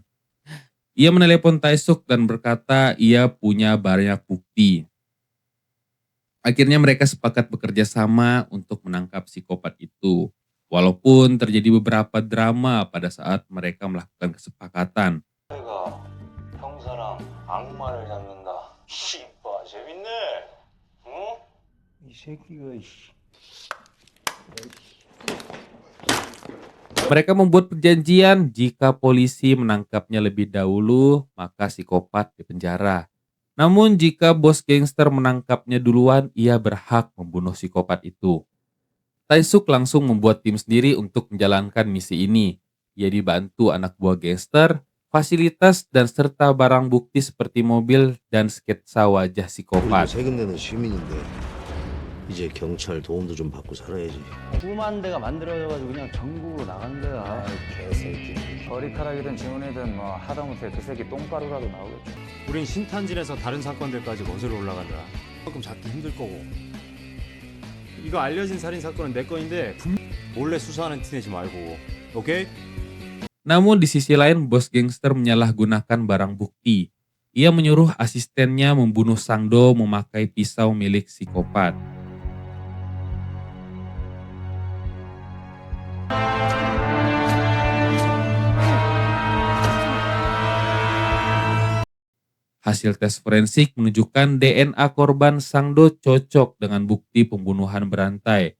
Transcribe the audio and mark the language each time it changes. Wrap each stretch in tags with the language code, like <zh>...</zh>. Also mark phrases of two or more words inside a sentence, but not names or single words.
<id>Ia menelepon Taesuk dan berkata ia punya banyak bukti. Akhirnya mereka sepakat bekerja sama untuk menangkap psikopat itu. Walaupun terjadi beberapa drama pada saat mereka melakukan kesepakatan.</id> <ko>형사랑 악마를 잡는다. 씨발 재밌네. 응? 이 새끼가 Mereka membuat perjanjian jika polisi menangkapnya lebih dahulu, maka psikopat dipenjara. Namun jika bos gangster menangkapnya duluan, ia berhak membunuh psikopat itu. Taesuk langsung membuat tim sendiri untuk menjalankan misi ini. Ia dibantu anak buah gangster, fasilitas dan serta barang bukti seperti mobil dan sketsa wajah psikopat. 세금 내는 시민인데 이제 경찰 도움도 좀 받고 살아야지. 꿈한 대가 만들어져가지고 그냥 전국으로 나간 거야. 개새끼. 머리카락이든 지문이든 뭐 하다못해 그 새끼 똥가루라도 나오겠죠. 우린 신탄진에서 다른 사건들까지 거슬러 올라간다. 조금 잡기 힘들 거고. 이거 알려진 살인 사건은 내 건인데 몰래 수사하는 티 내지 말고. 오케이?</ko> <id>Namun di sisi lain, bos gangster menyalahgunakan barang bukti. Ia menyuruh asistennya membunuh Sangdo memakai pisau milik psikopat. Hasil tes forensik menunjukkan DNA korban Sangdo cocok dengan bukti pembunuhan berantai.</id>